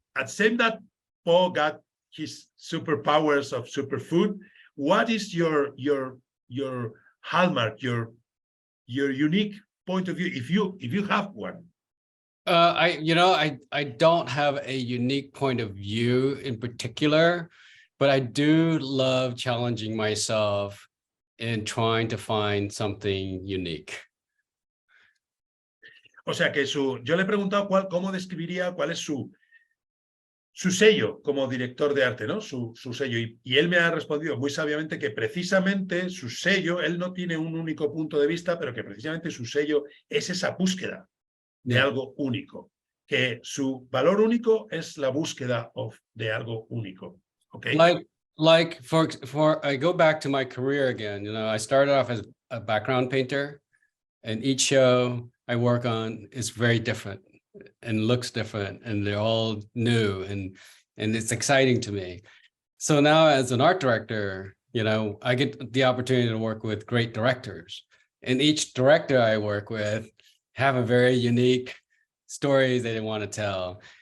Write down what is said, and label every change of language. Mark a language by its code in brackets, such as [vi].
[en] At the same that Paul got his superpowers of superfood, what is your hallmark, your unique point of view, if you have one? I don't have a unique point of view in particular, but I do love challenging myself in trying to find something unique. [es] O sea que yo le he preguntado cómo describiría cuál es su sello como director de arte, ¿no? Su sello. Y él me ha respondido muy sabiamente que precisamente su sello, él no tiene un único punto de vista, pero que precisamente su sello es esa búsqueda de algo único. Que su valor único es la búsqueda de algo único. [en] Okay? Like for I go back to my career again, you know, I started off as a background painter, and each show I work on is very different and looks different, and they're all new, and it's exciting to me. So now as an art director, you know, I get the opportunity to work with great directors, and each director I work with have a very unique story they want to tell.